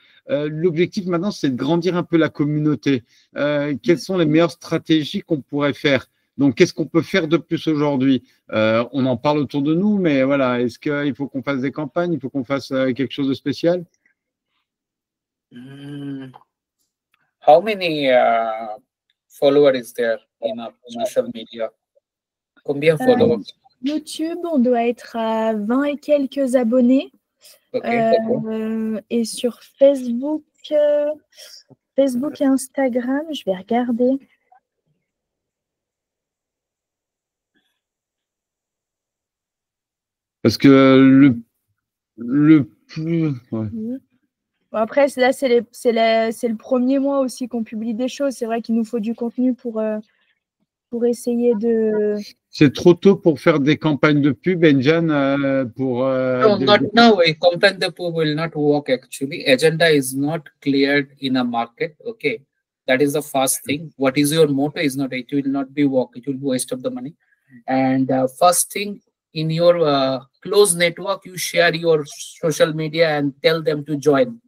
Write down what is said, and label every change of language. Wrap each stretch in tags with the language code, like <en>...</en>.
<fr>L'objectif maintenant, c'est de grandir un peu la communauté. Quelles sont les meilleures stratégies qu'on pourrait faire? Donc, qu'est-ce qu'on peut faire de plus aujourd'hui? On en parle autour de nous, mais voilà, est-ce qu'il faut qu'on fasse des campagnes? Il faut qu'on fasse quelque chose de spécial?</fr> <en>How many followers is there in our social media?</en> <fr>Combien de followers? YouTube, on doit être à 20 et quelques abonnés. Okay. Et sur Facebook, Facebook et Instagram, je vais regarder. Parce que le plus. Ouais. Bon, après, là, c'est le premier mois aussi qu'on publie des choses. C'est vrai qu'il nous faut du contenu pour essayer de. C'est trop tôt pour faire des campagnes de pub, Enjan, pour.</fr> <en>No, not now. A campaign the pub will not work actually. Agenda is not cleared in a market. Okay. That is the first thing. What is your motto is not, it will not be work. It will be waste of the money. And first thing, in your close network, you share your social media and tell them to join.</en>